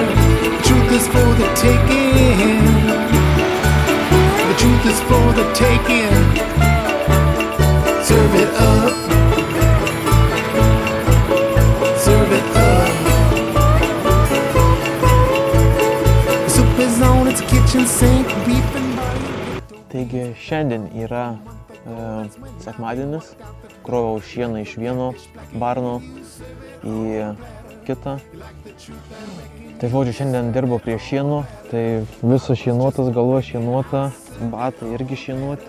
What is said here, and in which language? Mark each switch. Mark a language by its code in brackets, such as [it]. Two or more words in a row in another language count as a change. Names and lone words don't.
[en] The truth is for the taking. The truth is for the taking. Serve it up. Serve it up. Kitchen sink, beef [lt] Taigi šiandien yra sekmadienis, kroviau šieną iš vieno barno į kitą. Tai žodžiu, šiandien dirbau prie šieno, tai visas šienuotas, galva šienuota, batai irgi šienuoti.